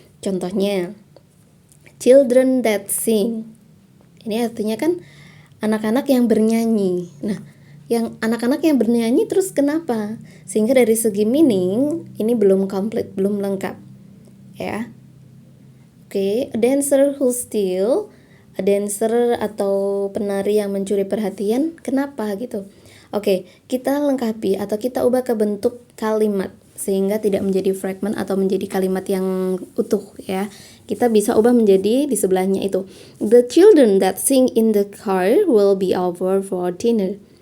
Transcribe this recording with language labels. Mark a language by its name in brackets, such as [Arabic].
[English] Contohnya, children that sing. [Indonesian] Ini artinya kan anak-anak yang bernyanyi. Nah, yang anak-anak yang bernyanyi terus kenapa? Sehingga dari segi meaning ini belum komplit, belum lengkap. Ya. Oke, [English] a dancer who steal, a dancer [Indonesian] atau penari yang mencuri perhatian, kenapa gitu? Oke, kita lengkapi atau kita ubah ke bentuk kalimat sehingga tidak menjadi fragment atau menjadi kalimat yang utuh ya. Kita bisa ubah menjadi di sebelahnya itu. [English] The children that sing in the car will be over for dinner.